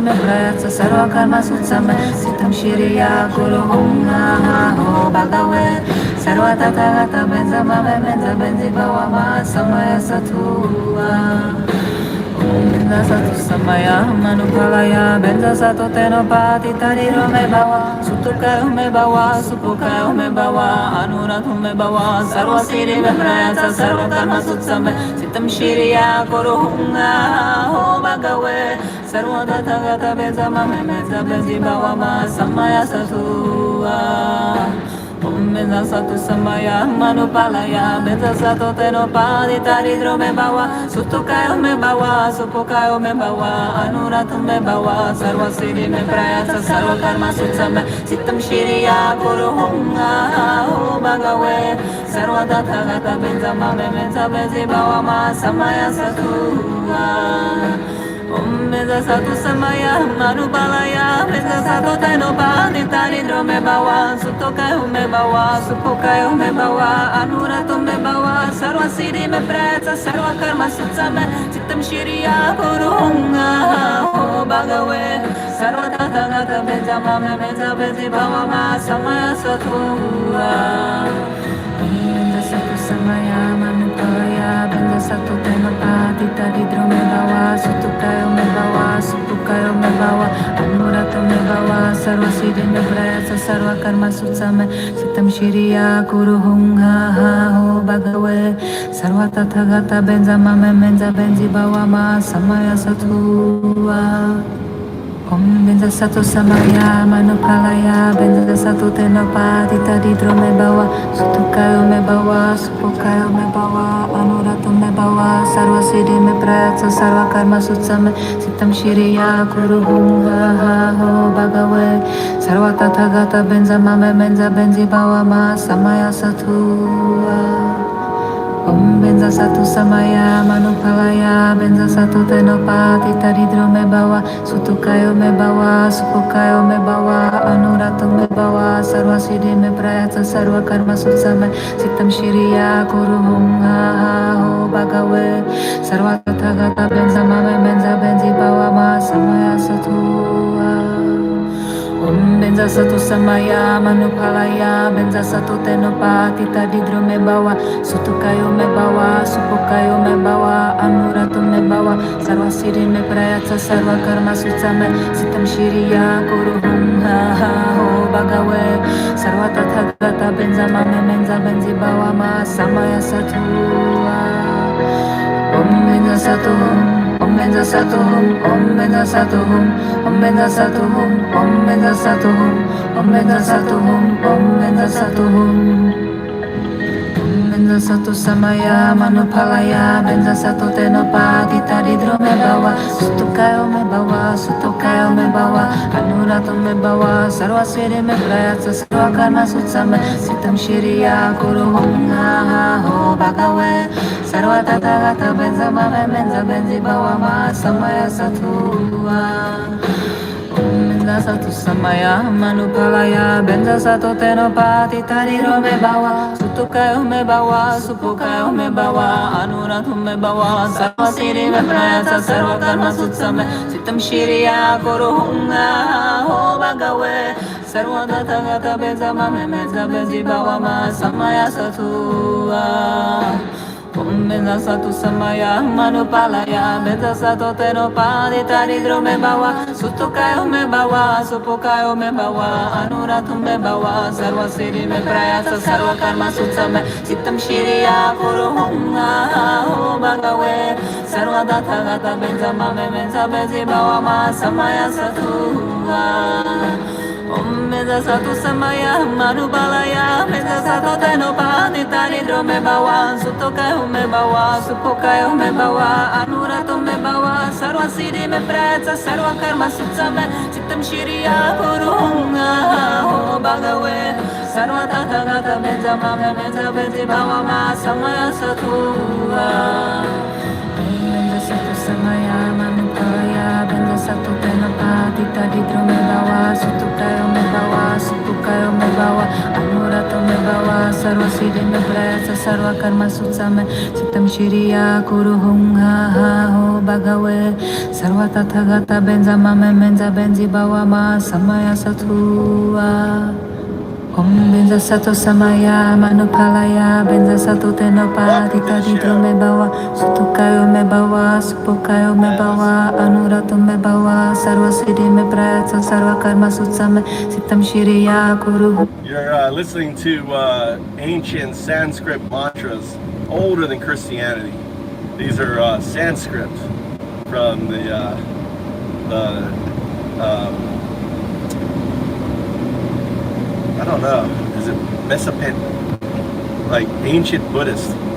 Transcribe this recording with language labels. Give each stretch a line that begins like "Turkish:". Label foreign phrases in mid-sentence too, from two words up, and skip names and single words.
Sanskrit: me prayatsa sarva karma sutsame sitam shiriya guru humna ho bhagawe sarva tathagata benza mame benza benzi bawa ma samaya satua benza satu samaya manupalaya benza satu tenapa kita di drome bawa sutukayo me bawa supukayo me bawa anuratu me bawa sarva siri me prayatsa sarva karma sutsame sitam shiriya guru humna ho bhagawe sarva tathagata benza mame benza benzi bawa ma samaya satua benza satu samaya manupalaya benza satu tenopa ditari drome bawa sutukayo me bawa supukayo me bawa anuratu me bawa sarva siri me prayatsa sarva karma sutsame sitam shiriya guru humna ho bhagawe sarva tathagata benza mame benza benzi bawa ma samaya satua benza satu samaya manupalaya benza satu tenopa ditari drome bawa sutukayo me bawa supukayo me bawa anuratu me bawa sarva siri me prayatsa sarva karma sutsame sitam shiriya guru humna ho bhagawe sarva tathagata benza mame benza benzi bawa ma samaya satua benza satu samaya manupalaya benza satu tenopa ditari drome bawa sutukayo me bawa supukayo me bawa anuratu me bawa sarva siri me prayatsa sarva karma sutsame sitam shiriya guru humna ho bhagawe sarva tathagata benza mame benza benzi bawa ma samaya satua benza satu samaya manupalaya benza satu tenopa ditari drome bawa sutukayo me bawa supukayo me bawa anuratu me bawa sarva siri me prayatsa sarva karma sutsame sitam shiriya guru humna ho bhagawe sarva tathagata benza mame benza benzi bawa ma samaya satua Om benza satu samaya manupalaya benza satu tenopati taridro me bawa sutukayo me bawa supukayo me bawa anurato me bawa sarva siddhi me prayatsa sarva karma sutsame sitam shiriya kuruhum ha ho bhagave sarva tathagata benza mame benza benzi bawa ma samaya satu Om benza satu samaya manupalaya benza satu tenopati tadidro me bawa sutukayo me bawa supukayo me bawa anurato me bawa sarva siddhi me prayatsa sarva karma sutsame sitam shiriya kuruhum ha ho bhagave sarva tathagata benza mame benza benzi bawa ma samaya satu Om benza satu Om benza satu Om benza satu Om benza satu Om benza satu Om benza satu Om benza satu benza satu samaya manupalaya benza satu tenopati taridro me bawa sutukayo me bawa anurato me bawa sarva siddhi me prayatsa sarva karma sutsame sitam shiriya kuruhum ha ho bhagave sarva tathagata benza mame benza benzi bawa ma samaya satu benza satu samaya manupalaya benza satu tenopati taridro me bawa sutukayo me bawa supukayo me bawa anurato me bawa sarva siddhi me prayatsa sarva karma sutsame sitam shiriya kuruhum ha ho bhagave sarva tathagata benza mame benza benzi bawa ma samaya satu Om benza satu samaya manupalaya benza satu tenopati taridro me bawa sutukayo me bawa supukayo me bawa anurato me bawa sarva siddhi me prayatsa sarva karma sutsame sitam shiriya kuruhum ha ho bhagave sarva tathagata benza mame benza benzi bawa ma samaya satu Om benza satu samaya manupalaya benza satu tenopati taridro me bawa sutukayo me bawa supukayo me bawa anurato me bawa sarva siddhi me prayatsa sarva karma sutsame sitam shiriya kuruhum ha ho bhagave sarva tathagata benza mame benza benzi bawa ma samaya satu benza satu samaya manupalaya benza satu tenopati taridro me bawa sutukayo me bawa supukayo me bawa anurato me bawa sarva siddhi me prayatsa sarva karma sutsame sitam shiriya kuruhum ha ho bhagave sarva tathagata benza mame benza benzi bawa ma samaya satu Om benza satu samaya manupalaya benza satu tenopati taridro me bawa sutukayo me bawa supukayo me bawa anurato me bawa sarva siddhi me prayatsa sarva karma sutsame sitam shiriya kuruhum
English: You're listening to ancient Sanskrit mantras, older than Christianity. These are Sanskrit from the I don't know, is it Mesopotamia, like ancient Buddhism.